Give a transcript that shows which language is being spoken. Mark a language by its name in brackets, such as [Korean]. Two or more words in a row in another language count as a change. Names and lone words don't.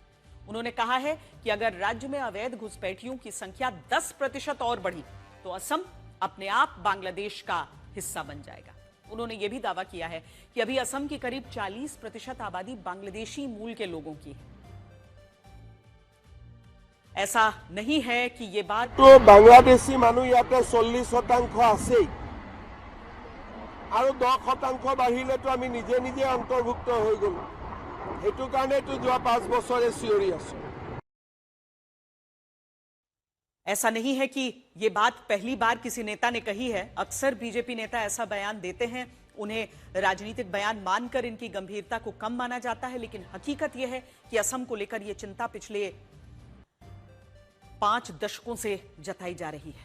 [Hindi] उन्होंने कहा है कि अगर राज्य में अवैध घुसपैठियों की संख्या 10% और बढ़ी तो असम अपने आप बांग्लादेश का हिस्सा बन जाएगा। उन्होंने यह भी दावा किया है कि अभी असम की करीब 40% आबादी बांग्लादेशी मूल के लोगों की है। ऐसा नहीं है कि ये बात [Assamese] तो बांग्लादेशी मानु याते 40% आছেই আৰু 10% বাঢ়িলে তো আমি নিজে নিজে অন্তৰ্ভুক্ত হৈ গলো। হেতু কাৰণে তো যোৱা 5 বছৰে চিঞৰি আছো। [Hindi] ऐसा नहीं है कि ये बात पहली बार किसी नेता ने कही है। अक्सर बीजेपी नेता ऐसा बयान देते हैं, उन्हें राजनीतिक बयान मानकर इनकी गंभीरता को कम माना जाता है, लेकिन हकीकत यह है कि असम को लेकर यह चिंता पिछले 5 दशकों से जताई जा रही है।